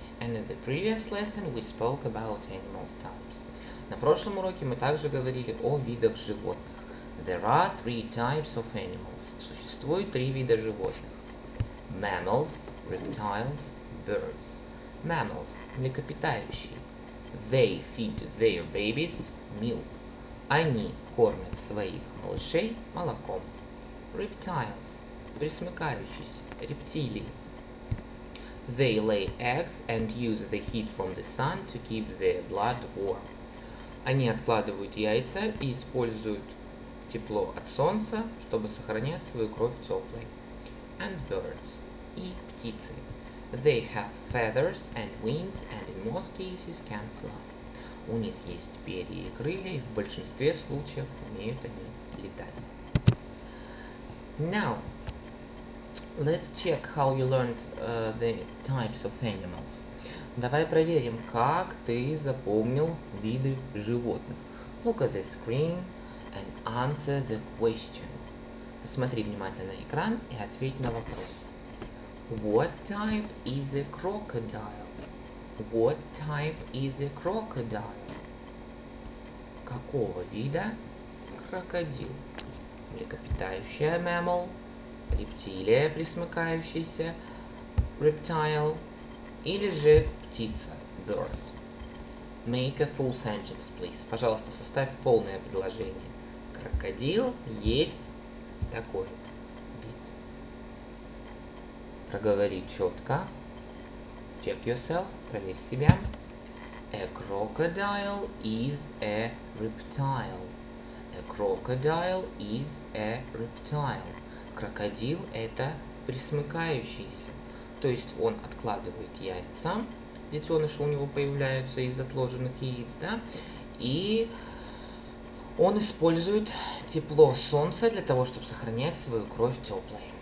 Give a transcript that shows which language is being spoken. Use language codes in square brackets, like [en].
[en] And in the previous lesson we spoke about animal types. [ru] На прошлом уроке мы также говорили о видах животных. [en] There are 3 types of animals. [ru] Существует 3 вида животных. [en] Mammals, reptiles, birds. Mammals – млекопитающие. They feed their babies milk. [ru] Они кормят своих малышей молоком. Reptiles – пресмыкающиеся, рептилии. [en] They lay eggs and use the heat from the sun to keep their blood warm. [ru] Они откладывают яйца и используют тепло от солнца, чтобы сохранять свою кровь теплой. [en] And birds – [ru] и птицы. [en] They have feathers and wings and in most cases can fly. [ru] У них есть перья и крылья, и в большинстве случаев умеют они летать. [en] Now, let's check how you learned the types of animals. [ru] Давай проверим, как ты запомнил виды животных. [en] Look at the screen and answer the question. [ru] Посмотри внимательно на экран и ответь на вопрос. [en] What type is a crocodile? What type is a crocodile? [ru] Какого вида крокодил? Млекопитающая mammal, рептилия пресмыкающаяся reptile или же птица bird. [en] Make a full sentence, please. [ru] Пожалуйста, составь полное предложение. Крокодил есть Такой вид. Проговори четко. [en] Check yourself. [ru] Проверь себя. [en] A crocodile is a reptile. A crocodile is a reptile. [ru] Крокодил – это пресмыкающийся. То есть он откладывает яйца, детеныши у него появляются из отложенных яиц, да, и он использует тепло солнца для того, чтобы сохранять свою кровь теплой.